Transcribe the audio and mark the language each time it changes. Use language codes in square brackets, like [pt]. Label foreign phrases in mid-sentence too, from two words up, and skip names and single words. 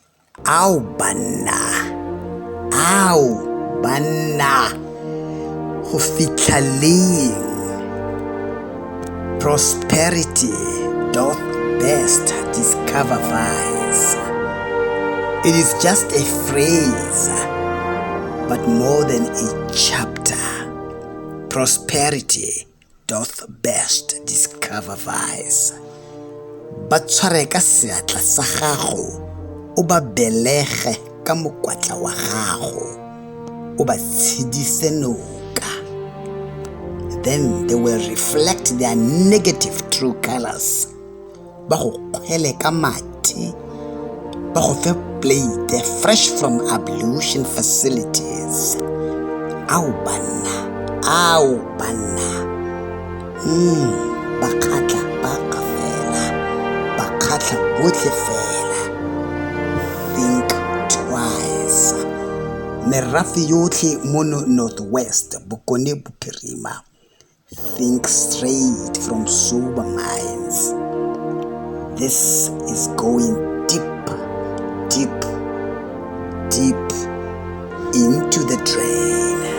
[tn] Au banna, go fitlha leng? [en] Prosperity doth best discover vice. It is just a phrase, but more than a chapter. Prosperity doth best discover vice. [tn] Ba tshware ka seatla sa gago, o ba belege ka mokwatla wa gago, o ba tshedise noka. [en] Then they will reflect their negative true colors. [tn] Ba go kgwele ka mati, ba go fe [en] plate fresh from ablution facilities. [tn] Au banna, ba kgatla ba ka fela, ba kgatla botlhe fela. [en] Think twice. [tn] Merafe yotlhe mono Northwest, Bokone Bophirima. [en] Think straight from sober minds. This is going deep into the drain.